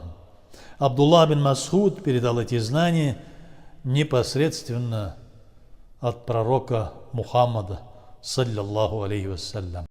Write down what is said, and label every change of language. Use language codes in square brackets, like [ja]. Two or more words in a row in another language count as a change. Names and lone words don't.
[ru] Абдуллах бин Масуд передал эти знания непосредственно от пророка Мухаммада, [ar] صلى الله عليه وسلم.